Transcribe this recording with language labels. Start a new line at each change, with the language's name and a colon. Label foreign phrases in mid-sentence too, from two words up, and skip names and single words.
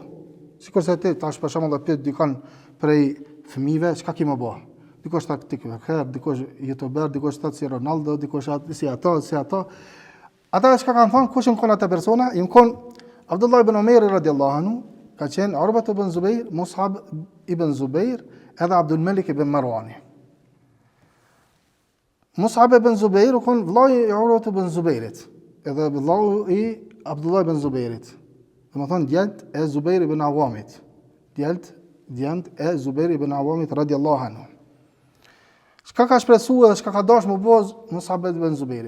Albanian: Sikur se ti tash për shembull pyet dikon prej fëmijëve, çka ke më bë? Dikush ta TikToker, dikush YouTuber, dikush ta si Ronaldo, dikush si ato. Ata çka kanë thonë, kush janë ato persona? Janë Abdullah ibn Umair
Arabic: رضي الله عنه,
Albanian: ka qenë Urwa ibn Zubair, Mus'ab ibn Zubair, edhe Abdul Malik ibn Marwan. Mus'ab ibn Zubair u kon vllai i Urwa ibn Zubairit, edhe vllau i Abdullah ibn Zubairit. Domethënë djalt e Zubair ibn Awamit. Djalt e Zubair ibn Awamit
Arabic: رضي الله عنه.
Albanian: Çka ka shpresuar dhe çka ka dashur më boz Mus'ab ibn Zubairi?